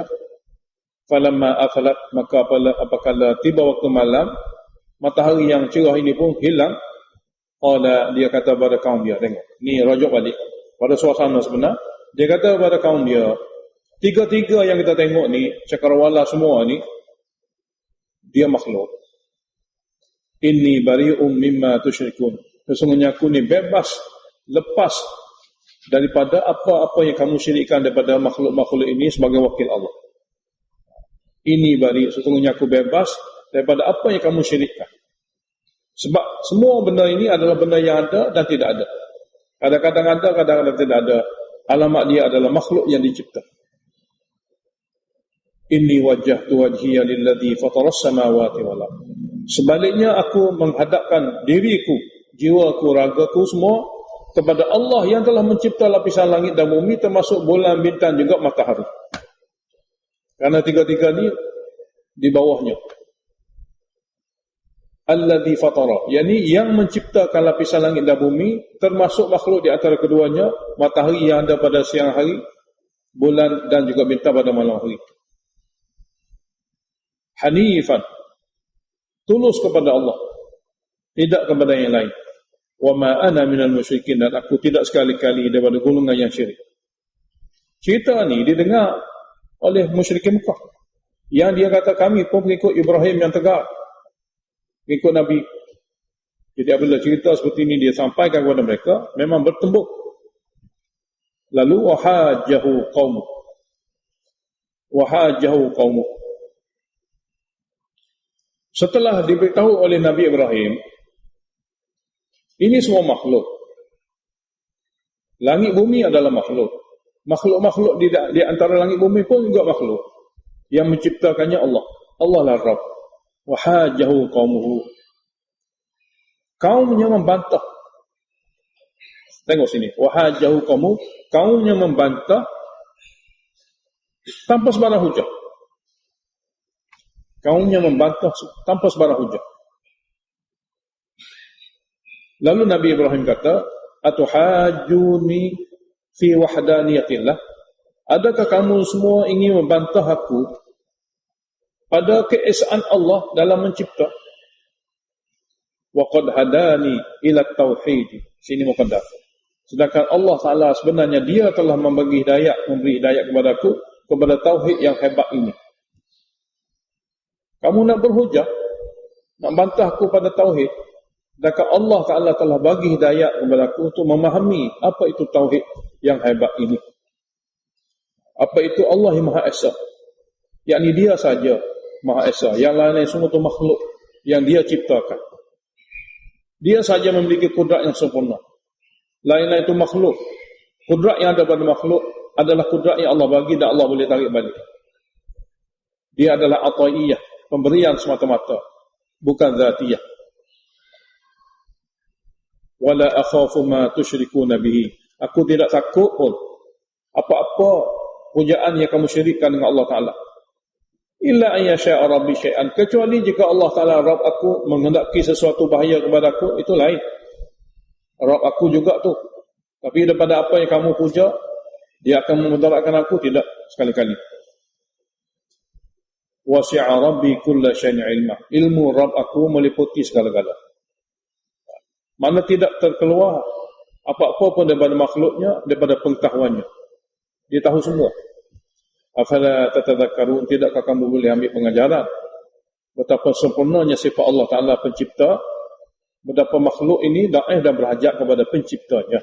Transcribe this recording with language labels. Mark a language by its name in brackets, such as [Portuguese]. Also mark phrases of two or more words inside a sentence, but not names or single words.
[Arabic] فلما أفلت, [Malay] maka apabila tiba waktu malam, matahari yang cerah ini pun hilang, qala, dia kata kepada kaum dia, tengok, ni rujuk balik pada suasana sebenar. Dia kata kepada kaum dia, tiga-tiga yang kita tengok ni, cakrawala semua ni, dia makhluk. [Arabic] إني بريء مما تشركون, [Malay] sesungguhnya aku ni bebas, lepas daripada apa-apa yang kamu syirikkan daripada makhluk-makhluk ini sebagai wakil Allah. [Arabic] إني بريء, [Malay] sesungguhnya aku bebas daripada apa yang kamu syirikkan. Sebab semua benda ini adalah benda yang ada dan tidak ada. Kadang-kadang ada, kadang-kadang tidak ada. Alamat dia adalah makhluk yang dicipta. [Arabic] إني وجهت وجهي للذي فطر السماوات والأرض. [Malay] Sebaliknya aku menghadapkan diriku, jiwaku, ragaku semua kepada Allah yang telah mencipta lapisan langit dan bumi, termasuk bulan, bintang, juga matahari. Karena tiga-tiga ni di bawahnya. [Arabic] الذي فطر, [Malay] yakni yang menciptakan lapisan langit dan bumi, termasuk makhluk di antara keduanya, matahari yang ada pada siang hari, bulan dan juga bintang pada malam hari. Hanifan, tulus kepada Allah, tidak kepada yang lain. [Arabic] وما أنا من المشركين, [Malay] dan aku tidak sekali-kali daripada golongan yang syirik. Cerita ni didengar oleh musyrikin Mekah, yang dia kata kami pun pengikut Ibrahim yang tegar, pengikut Nabi. Jadi apabila cerita seperti ini dia sampaikan kepada mereka, memang bertembuk. [Arabic] Lalu وحاجه قومه, [Malay] setelah diberitahu oleh Nabi Ibrahim, ini semua makhluk. Langit bumi adalah makhluk. Makhluk-makhluk di antara langit bumi pun juga makhluk. Yang menciptakannya Allah. Allah lah Rabb. [Arabic] وحاجه قومه. [Malay] Kaumnya membantah. Tengok sini. [Arabic] وحاجه قومه. [Malay] Kaumnya membantah tanpa sebarang hujah. Kaumnya membantah tanpa sebarang hujah. Lalu Nabi Ibrahim kata, [Arabic] أتحاجوني في وحدانية الله, [Malay] adakah kamu semua ingin membantah aku pada keesaan Allah dalam mencipta? [Arabic] وقد هداني إلى التوحيد, sini muqaddam. [Malay] Sedangkan Allah Taala sebenarnya dia telah memberi hidayah kepadaku kepada tauhid yang hebat ini. Kamu nak berhujah, nak bantah aku pada tauhid, sedangkan Allah Ta'ala telah bagi hidayah kepada aku untuk memahami apa itu tauhid yang hebat ini. Apa itu Allah yang Maha Esa, yakni dia saja Maha Esa, yang lain semua itu makhluk yang dia ciptakan. Dia saja memiliki kudrat yang sempurna. Lain-lain itu makhluk. Kudrat yang ada pada makhluk adalah kudrat yang Allah bagi dan Allah boleh tarik balik. Dia adalah ataiyah, pemberian semata-mata, bukan zatiyah. [Arabic] ولا أخاف ما تشركون به. [Malay] Aku tidak takut pun apa-apa pujaan yang kamu syirikkan dengan Allah Ta'ala. [Arabic] إلا أن يشاء ربي شيئا. [Malay] Kecuali jika Allah Ta'ala Rabb aku menghendaki sesuatu bahaya kepada aku, itu lain. Rabb aku juga tu. Tapi daripada apa yang kamu puja, dia akan memudaratkan aku, tidak sekali-kali. [Arabic] وسع ربي كل شيء علما. [Malay] Ilmu Rabb aku meliputi segala-gala. Mana tidak terkeluar apa-apa pun daripada makhluknya, daripada pengetahuannya. Dia tahu semua. [Arabic] أفلا تتذكرون, [Malay] tidakkah kamu boleh ambil pengajaran betapa sempurnanya sifat Allah Ta'ala pencipta, betapa makhluk ini daif dan berhajat kepada penciptanya.